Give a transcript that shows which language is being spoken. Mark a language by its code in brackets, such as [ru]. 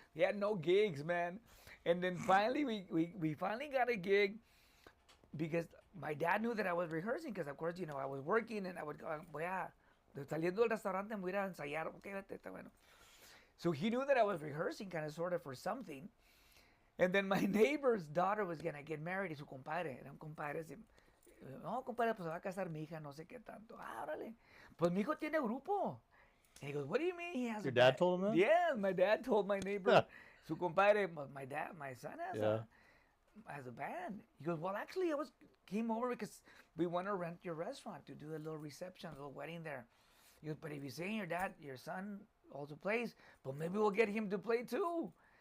[en] We had no gigs, man. And then finally, we finally got a gig because my dad knew that I was rehearsing because, of course, I was working and I would go, [es] saliendo del restaurante, me voy a ensayar. Okay, está bueno. [en] So he knew that I was rehearsing kind of sort of for something. And then my neighbor's daughter was going to get married. [es] Y su compadre, era un compadre. No, compadre, pues se va a casar mi hija, no sé qué tanto. Órale. Pues mi hijo tiene grupo. [en] And he goes, what do you mean he has Your dad told him that? Yeah, my dad told my neighbor. [es] Su compadre, [en] my son has a band. He goes, well, actually, came over because we want to rent your restaurant to do a little reception, a little wedding there. He goes, but if you're saying your son also plays, but maybe we'll get him to play too.